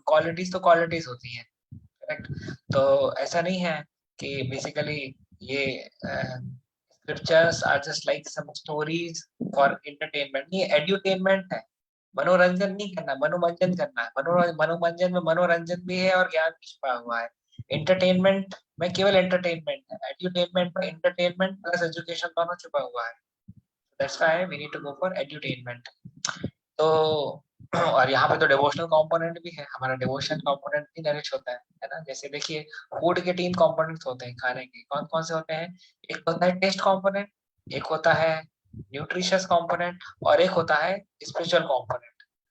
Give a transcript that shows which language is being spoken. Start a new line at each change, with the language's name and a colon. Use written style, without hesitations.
Hindi: Qualities तो qualities होती हैं, करेक्ट. तो ऐसा नहीं है कि बेसिकली ये
English: Scriptures are just like some stories for entertainment.
Hindi: ये एड्यूटेनमेंट है, मनोरंजन नहीं करना, मनोरंजन करना है. मनोरंजन में मनोरंजन भी है और ज्ञान भी छुपा हुआ है. एंटरटेनमेंट में केवल एंटरटेनमेंट है, एड्यूटेनमेंट में एंटरटेनमेंट प्लस एजुकेशन दोनों छुपा हुआ है.
English: That's why we need to go for edutainment.
Hindi: तो और यहाँ पे तो डिवोशनल कंपोनेंट भी है, हमारा डिवोशन कंपोनेंट भी नरिश होता है ना. जैसे देखिए फूड के 3 कंपोनेंट्स होते हैं खाने के, कौन कौन से होते हैं. एक होता है टेस्ट कंपोनेंट, एक होता है न्यूट्रिशियस कंपोनेंट, और एक होता है स्पिरिचुअल कंपोनेंट.